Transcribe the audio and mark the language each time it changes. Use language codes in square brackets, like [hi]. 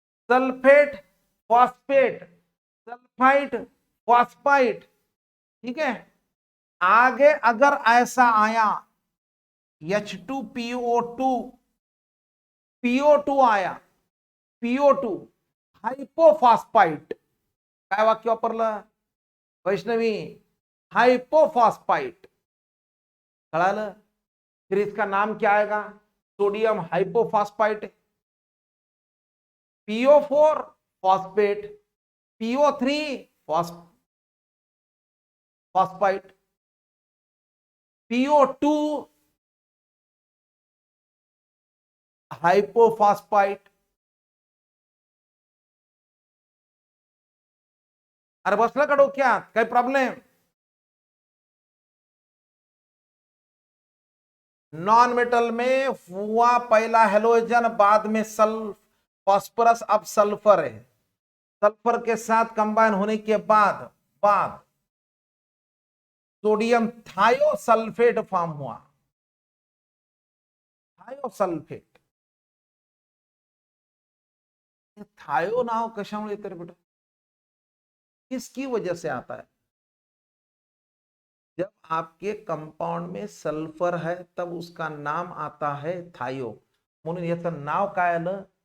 [hi] Sulphate, phosphate, sulphite, phosphite. ठीक है. आगे अगर ऐसा आया H2PO2, PO2 आया, PO2 हाइपोफॉस्फाइट. [mr] काय वाक्य वापरलं वैष्णवी, हाइपोफॉस्फाइट. कळालं? [hi] फिर इसका नाम क्या आएगा? Sodium hypophosphite, PO4 phosphate, PO3 phosphite, PO2 hypophosphite. [mr] अरे बसलं का डोक्यात? काही प्रॉब्लेम? [hi] नॉन मेटल में हुआ पहला हेलोजन, बाद में फॉस्फोरस, अब सल्फर है। सल्फर के साथ कंबाइन होने के बाद बाद सोडियम थायोसल्फेट फॉर्म हुआ। [mr] थायोसल्फेट, थायो नाव कशामुळे येतं रे बेटा? [hi] किसकी वजह से आता है? जब आपके कंपाउंड में सल्फर है तब उसका नाम आता है थायो, [mr] म्हणून याचं नाव काय आलं?